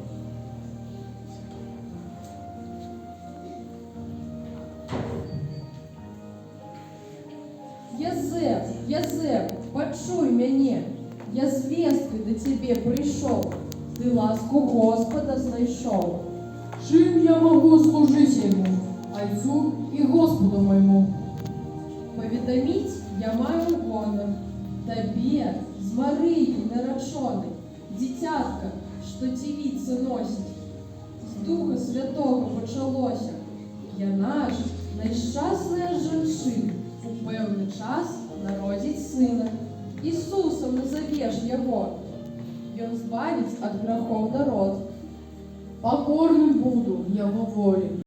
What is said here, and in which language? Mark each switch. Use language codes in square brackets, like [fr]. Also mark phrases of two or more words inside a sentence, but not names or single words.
[be] Язэп, пачуй мяне, я з весткай да цябе прыйшоў, ты ласку Господа знайшоў. [ru] Чим я могу служить ему, Отцу и Господу моему? [be] Паведаміць я маю гонар табе з Марыяй нарачонай, дзіцятка, што дзівіца носіць. З Духа Святога пачалося. Яна ж найшчасная з жанчын у пэўны час народзіць сына. Ісусам назавеш яго. Ён збавіць ад грахоў народ. [ru] Покорным буду его воле.